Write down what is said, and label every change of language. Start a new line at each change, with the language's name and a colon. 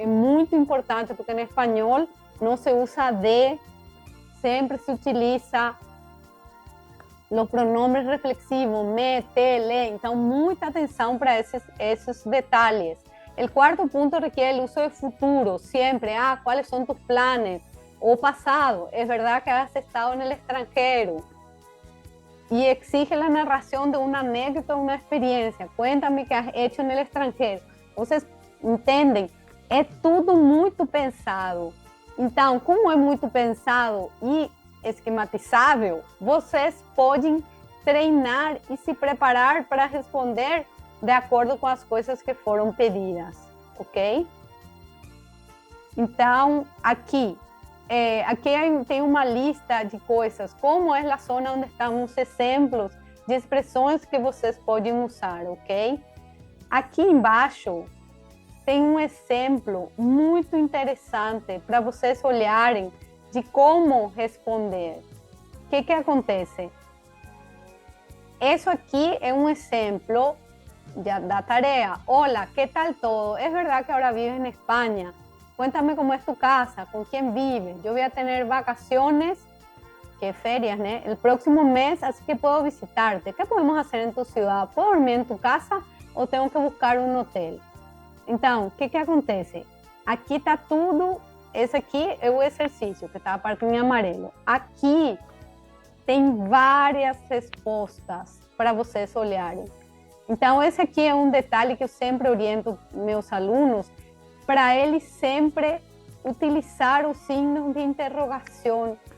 Portuguese: É muito importante porque em espanhol não se usa de, sempre se utiliza os pronomes reflexivos, me, te, le. Então, muita atenção para esses detalhes. O quarto ponto requer o uso de futuro, sempre.
Spanish: ¿Cuáles son tus planes? O pasado, es verdad que has estado en el extranjero. Y exige la narración de una anécdota o una experiencia. Cuéntame qué has hecho en el extranjero.
Portuguese: Vocês entendem? É tudo muito pensado. Então, como é muito pensado e esquematizável, vocês podem treinar e se preparar para responder de acordo com as coisas que foram pedidas, ok? Então, aqui tem uma lista de coisas, como é a zona onde estão os exemplos de expressões que vocês podem usar, ok? Aqui embaixo tem um exemplo muito interessante para vocês olharem de como responder. O que acontece? Isso aqui é um exemplo da tarea.
Spanish: Hola, ¿qué tal todo? Es verdad que ahora vives en España. Cuéntame cómo es tu casa, con quién vives. Yo voy a tener vacaciones, que ferias, ¿no? El próximo mes, así que puedo visitarte. ¿Qué podemos hacer en tu ciudad? ¿Puedo dormir en tu casa o tengo que buscar un hotel?
Portuguese: Então, o que acontece? Aqui está tudo. Esse aqui é o exercício, que está a parte em amarelo. Aqui tem várias respostas para vocês olharem. Então, esse aqui é um detalhe que eu sempre oriento meus alunos, para eles sempre utilizar o signo de interrogação.